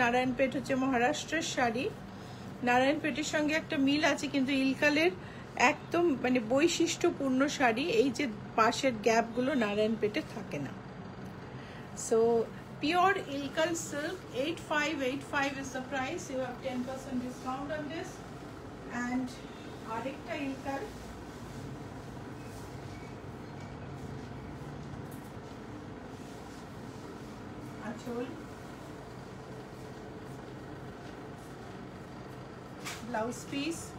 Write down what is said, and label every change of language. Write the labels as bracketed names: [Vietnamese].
[Bangla] নারায়ণপেট হচ্ছে মহারাষ্ট্রের শাড়ি, নারায়ণপেটের সঙ্গে একটা মিল আছে, কিন্তু ইলকালের একদম মানে বৈশিষ্ট্যপূর্ণ শাড়ি। এই যে পাশের গ্যাপগুলো নারায়ণপেটে থাকে না। [English] So pure Ilkal silk 8585 is the price. You have 10% discount on this. [Bangla] And আরেকটা ইলকাল, আঁচল, ব্লাউজ পিস।